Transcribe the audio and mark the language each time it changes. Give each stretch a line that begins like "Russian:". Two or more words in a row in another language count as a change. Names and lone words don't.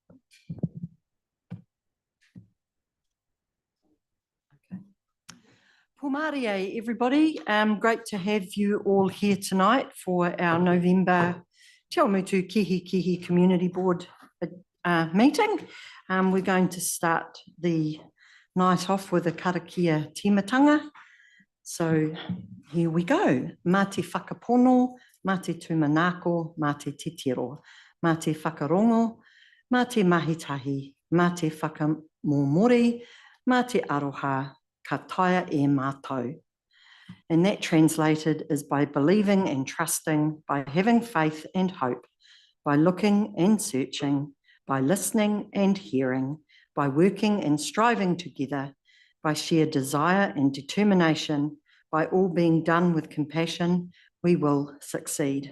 English: Pōmarie, everybody. Great to have you all here tonight for our November Te Awamutu Kihikihi Community Board meeting. We're going to start the night off with a
Māori: karakia timatanga.
English: So here we go.
Māori: Mā te whakapono, mā te tūmanako, mā te titiro, mā te whakarongo, mā te mahitahi, mā te whakamomori, mā te aroha, ka taia e mātou.
English: And that translated is by believing and trusting, by having faith and hope, by looking and searching, by listening and hearing, by working and striving together, by sheer desire and determination, by all being done with compassion, we will succeed.